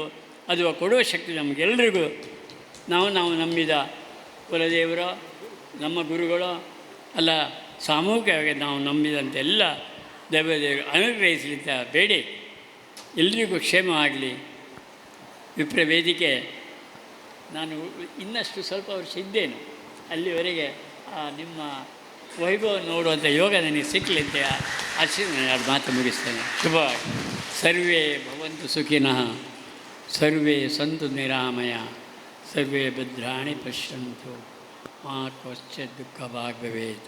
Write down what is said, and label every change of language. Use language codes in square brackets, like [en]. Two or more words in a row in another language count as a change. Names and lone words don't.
[kn] ಅದು ಕೊಡುವ ಶಕ್ತಿ ನಮಗೆಲ್ಲರಿಗೂ ನಾವು ನಂಬಿದ ಕುಲದೇವರೋ ನಮ್ಮ ಗುರುಗಳೋ ಅಲ್ಲ, ಸಾಮೂಹಿಕವಾಗಿ ನಾವು ನಂಬಿದಂತೆಲ್ಲ ದೇವದೇವರು ಅನುಗ್ರಹಿಸಲಿದ್ದ ಬೇಡಿ ಎಲ್ರಿಗೂ ಕ್ಷೇಮವಾಗಲಿ. ವಿಪ್ರ ವೇದಿಕೆ ನಾನು ಇನ್ನಷ್ಟು ಸ್ವಲ್ಪ ವರ್ಷ ಇದ್ದೇನೆ, ಅಲ್ಲಿವರೆಗೆ ನಿಮ್ಮ ವೈಭವ ನೋಡುವಂಥ ಯೋಗ ನನಗೆ ಸಿಕ್ಕಲಿ ಅಂತ ಆಶೀರ್ವಾದ ಮಾತು ಮುಗಿಸ್ತೇನೆ. ಶುಭವಾಗಿ. [sa] ಸರ್ವೇ ಭವಂತು ಸುಖಿನಃ, ಸರ್ವೇ ಸಂತು ನಿರಾಮಯ, ಸರ್ವೇ ಭದ್ರಾಣಿ ಪಶ್ಯಂತು ಮಾ ಕ್ವಚಿತ್ ದುಃಖ ಭಾಗ್ ಭವೇತ್.